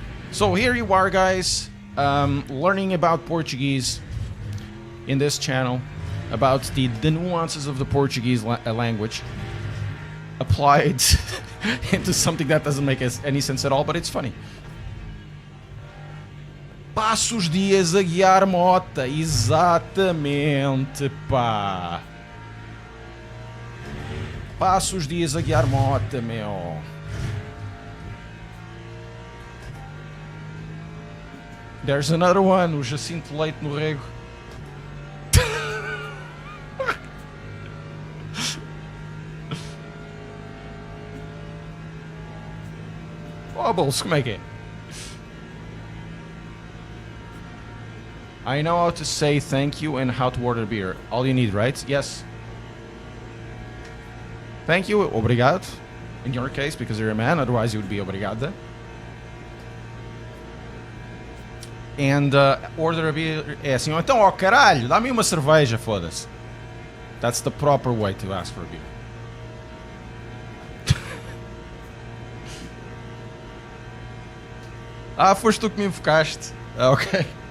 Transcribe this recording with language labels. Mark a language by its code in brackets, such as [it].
[en] So here you are, guys, learning about Portuguese in this channel, about the nuances of the Portuguese language applied into something that doesn't make any sense at all, but it's funny. [pt] Passo os dias a guiar mota, exatamente, pá. Passo os dias a guiar mota, meu. [en] There's another one, [pt] o Jacinto Leite no Rego. Oh, bolso, como é que é? [en] I know how to say thank you and how to order beer. All you need, right? Yes. Thank you, obrigado. In your case, because you're a man, otherwise you would be obrigada. And order a beer. [pt] É assim, então, ó caralho, dá-me uma cerveja, foda-se. [en] That's the proper way to ask for a beer. [pt] Ah, foste tu que me invocaste. Ok.